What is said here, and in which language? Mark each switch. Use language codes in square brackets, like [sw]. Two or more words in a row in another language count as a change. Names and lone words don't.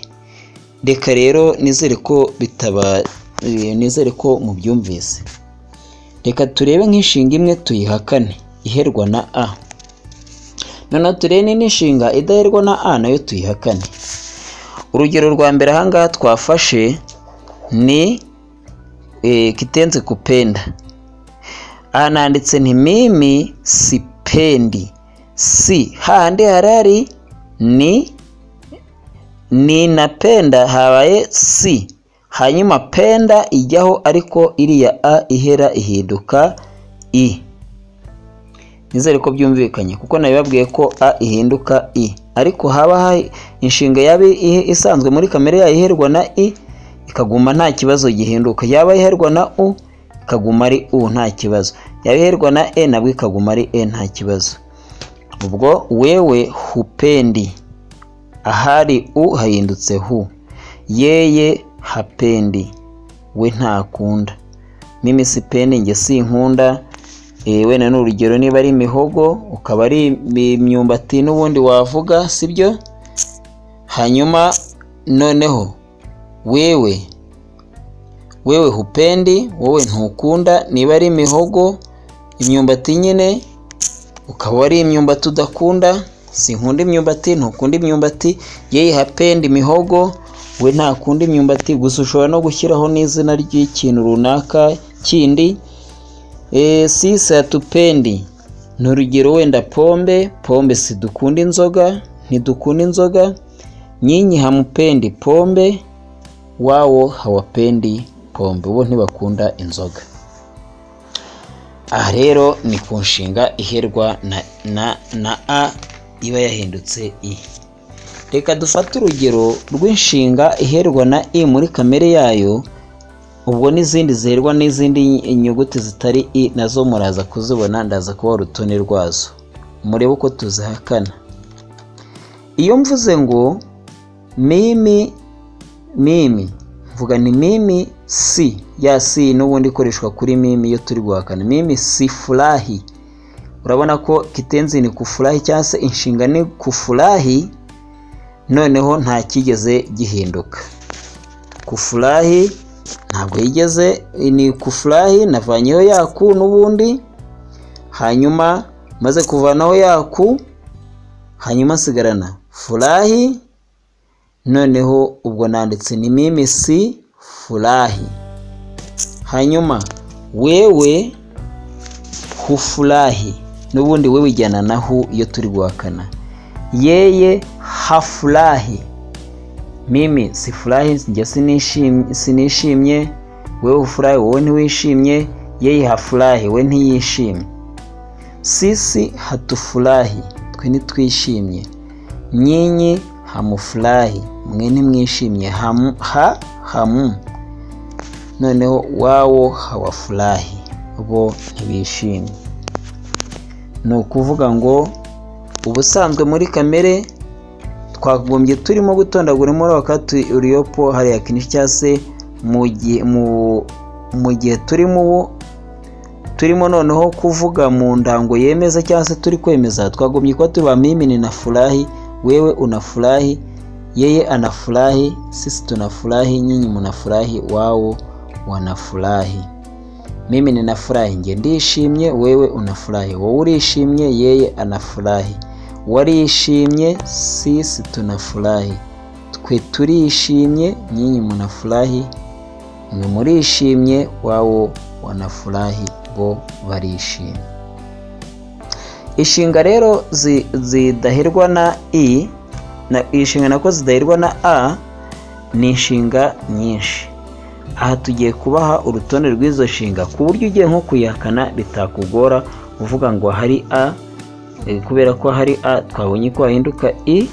[rw] Reka rero nizere ko mubyumvise. Reka turebe nk'inshinga imwe tuyihakane iherwa na a. Noneho turebe n'inshinga idaherwa na a nayo tuyihakane. Urugero rwa mbere ahangaha twafashe ni [sw] kitenzi kupenda. [rw] Aha nanditse nti [sw] mimi sipendi. [rw] Si handi harari ni napenda habaye si. Hanyuma penda ijyaho ariko iriya a ihera ihinduka i. Nizere ko byumvikanye kuko nabibabwiye ko a ihinduka i, ariko haba inshinga yabe isanzwe muri kamere yayo iherwa na i ikaguma nta kibazo gihinduka. Yaba iherwa na u ikaguma ari u nta kibazo. Yaba iherwa na e nabwo ikaguma ari e nta kibazo. Ubwo [sw] wewe hupendi, [rw] ahari u hahindutse hu. [sw] Yeye hapendi, [rw] we ntakunda. [sw] Mimi sipendi, [rw] nge sinkunda. Wenda n'urugero niba ari imihogo ukaba ari imyumbati n'ubundi wavuga sibyo. Hanyuma noneho [sw] wewe hupendi, [rw] wowe ntukunda. Niba ari imihogo imyumbati nyine ukaba ari imyumbati udakunda. Sinkunda imyumbati, ntukunda imyumbati. [sw] Yeye hapendi [rw] imihogo, we ntakunda imyumbati. Gusa ushobora no gushyiraho n'izina ry'ikintu runaka kindi. [sw] Sisi hatupendi, [rw] n'urugero wenda pombe sidukunda inzoga, ntidukunda inzoga. [sw] Nyinyi hamupendi pombe, wao hawapendi pombe, [rw] bo ntibakunda inzoga. aha rero ni ku nshinga iherwa na a iba yahindutse i. Reka dufate urugero rw'inshinga iherwa na i muri kamere yayo, ubwo n'izindi ziherwa n'izindi inyuguti zitari i nazo muraza kuzibona, ndaza kuba urutonde rwazo murebe uko tuzihakana. Iyo mvuze ngo mimi mvuga ni [sw] mimi si, [rw] ya si n'ubundi ikoreshwa kuri mimi iyo turi guhakana. [sw] Mimi si furahi, [rw] urabona ko [sw] kitenzi ni kufurahi [rw] cyangwa se inshinga ni kufurahi, noneho nta kigeze gihinduka. Kufurahi ntabwo yigeze, ni kufurahi navanyeho yaku n'ubundi, hanyuma maze kuvanaho yaku, hanyuma nsigarana furahi, noneho ubwo nanditse ni [sw] mimi si furahi. [rw] Hanyuma [sw] wewe hufurahi, [rw] n'ubundi wewe ijyana na hu iyo turi guhakana. [sw] Yeye hafurahi, mimi sifurahi, [rw] njye sinishimye, [sw] wewe hufurahi, [rw] wowe ntiwishimye, [sw] yeye hafurahi, [rw] we ntiyishimye. [sw] Sisi hatufurahi, [rw] twe ntitwishimye. [sw] Nyinyi hamufurahi, [rw] mwe ntimwishimye. Hamu, noneho [sw] wao hawafurahi, [rw] bo ntibishimye. Ni ukuvuga ngo ubusanzwe muri kamere twagombye turimo gutondagura muri wakati uriyopo hariya kinishi cyangwa se mu gihe turimo noneho kuvuga mu ndango yemeza cyangwa se turi kwemeza, twagombye kuba turi ba [sw] mimi ninafurahi, wewe unafurahi, yeye anafurahi, sisi tunafurahi, nyinyi mnafurahi, wao wanafurahi. Mimi ninafurahi, [rw] nge ndishimye, [sw] wewe unafurahi, [rw] wowe urishimye, [sw] yeye anafurahi. Warishimye, sisi tunafurahi, [rw] twe turishimye, [sw] nyinyi mnafurahi, [rw] mwe murishimye, [sw] wao wanafurahi, [rw] bo barishimye. Inshinga rero zidaherwa na i, na inshinga nako zidaherwa na a, ni inshinga nyinshi. Aha tugiye kubaha urutonde rw'izo nshinga ku buryo ugiye nko kuyihakana bitakugora uvuga ngo hari a, kubera ko hari a twabonye ko hahinduka i.